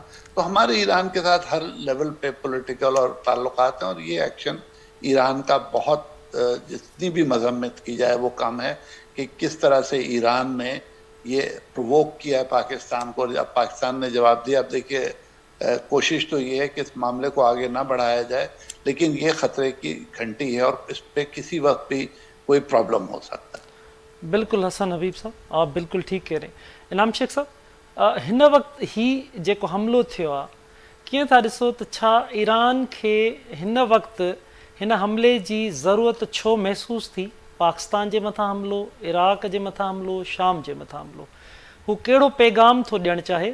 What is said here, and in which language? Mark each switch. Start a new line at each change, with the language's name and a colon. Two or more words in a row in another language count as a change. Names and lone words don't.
Urdu: تو ہمارے ایران کے ساتھ ہر لیول پہ پولیٹیکل اور تعلقات ہیں، اور یہ ایکشن ایران کا بہت جتنی بھی مذمت کی جائے وہ کم ہے کہ کس طرح سے ایران نے یہ پرووک کیا ہے پاکستان کو. اب پاکستان نے جواب دیا. اب دیکھیے کوشش تو یہ ہے کہ اس معاملے کو آگے نہ بڑھایا جائے، لیکن یہ خطرے کی گھنٹی ہے اور اس پہ کسی وقت بھی کوئی پرابلم ہو سکتا ہے. بالکل حسن حبیب صاحب آپ بالکل ٹھیک کہہ رہے ہیں.
Sindhi: इनाम शेख साहब हिन वक़्तु ही जेको हमिलो थियो आहे कीअं था ॾिसो त छा ईरान खे हिन वक़्तु हिन हमले जी ज़रूरत छो महसूसु थी? पाकिस्तान जे मथां हमिलो, इराक जे मथां हमिलो, शाम जे मथां हमिलो, हू कहिड़ो पैगाम थो ॾियणु चाहे?